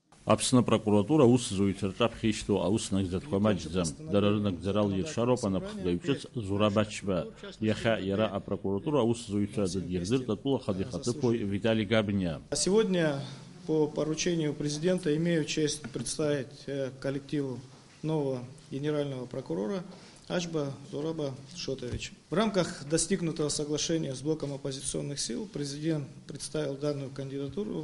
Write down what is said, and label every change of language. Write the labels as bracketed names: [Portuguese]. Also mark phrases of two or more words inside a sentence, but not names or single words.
[Abkhazian] Аԥсны апрокуратура ус зуҩцәа ԥхьишьҭоу аус нагӡатәқәа маҷӡам. Дара рынагӡара алиршароуп анапхгаҩ ҿыц Зураб Ачба. Иахьа иара апрокуратура аус зуҩцәа дыдирдырт атәыла хадихатыԥуаҩ Виталий Габниа. [Russian] Сегодня по поручению президента имею честь представить коллективу нового генерального прокурора Ачба Зураба Шотовича. В рамках достигнутого соглашения с блоком оппозиционных сил президент представил данную кандидатуру.